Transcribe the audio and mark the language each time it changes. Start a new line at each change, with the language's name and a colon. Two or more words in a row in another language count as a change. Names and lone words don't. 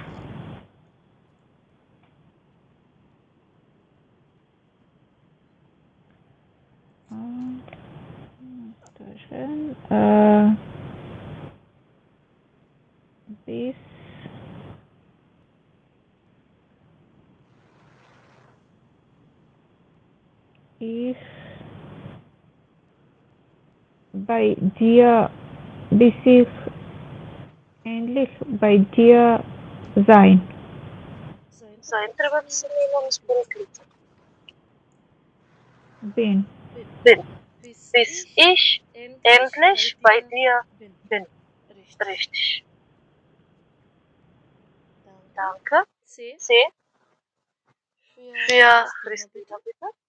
German: Bis ich bei dir, bis ich endlich bei dir sein.
Macedonian: Sein treba да се менува според лицето.
German: Bin. Bis ich endlich bei dir bin. Richtig. Danke. C. Für Christina, bitte.